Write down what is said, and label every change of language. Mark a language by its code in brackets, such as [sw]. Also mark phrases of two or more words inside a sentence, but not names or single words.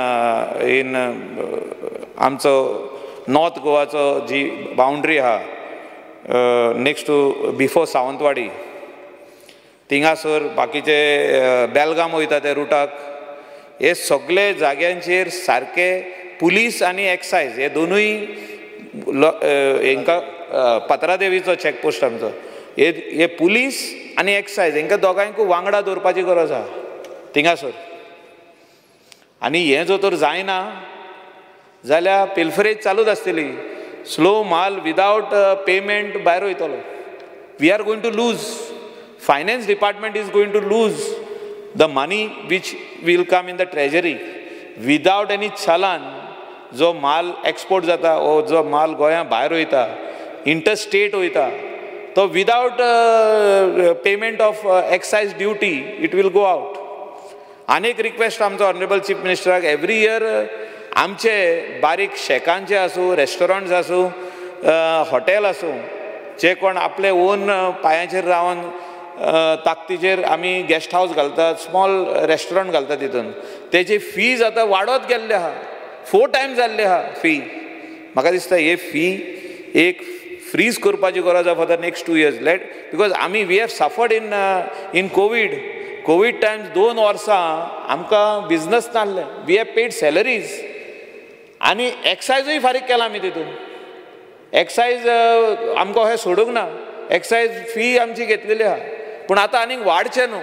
[kok] आमचो नॉर्थ गोवाचो जी बाउंड्री आहा [en] next to before [kok] सावंतवाडी, थिंगासर बाकीचे बेलगाम वयता ते रुटाक, हे सगळे जाग्यांचेर सारके पुलीस आनी एक्सायज हे दोनूय हांकां पात्रादेवीचो चॅकपोस्ट आमचो, हे पुलीस आनी एक्सायज हांकां दोगांयकूय वांगडा दवरपाची गरज आहा थिंगासर. आनी हें जर तर जायना जाल्यार पिल्फरेज चालूच आसतली, स्लो माल [en] without payment [kok] भायर वयतलो. [en] We are going to lose, finance department is going to lose the money which will come in the treasury without any challan. [kok] जो माल एक्सपोर्ट जाता वो जो माल गोंया भायर वयता, इंटरस्टेट वयता, तो [en] without payment of excise duty it will go out. [kok] आनीक रिक्वेस्ट आमचो [en] honorable chief minister, every year [kok] आमचे बारीक शेकांचे आसूं, रेस्टॉरंट्स आसूं, हॉटेल आसूं, जे कोण आपले ओन पांयाचेर रावन ताकतीचेर आमी [en] guest house [kok] घालतात, [en] small restaurant [kok] घालतात, तितून तेजी फीज आतां वाडत गेल्ले आहा, 4 times जाल्ले आहा फी. म्हाका दिसता हे फी एक फ्रीज करपाची गरज आहा [en] for the next 2 years. [kok] बिकॉज आमी [en] we have suffered in Covid times [kok] 2 वर्सां आमकां बिजनस नासलें, [en] we have paid salaries [kok] आनी एक्सायजूय फारीक केला आमी तितून. एक्सायज आमकां हें सोडूंक ना, एक्सायज फी आमची घेतलेली आहा, पूण आतां आनीक वाडचें न्हू.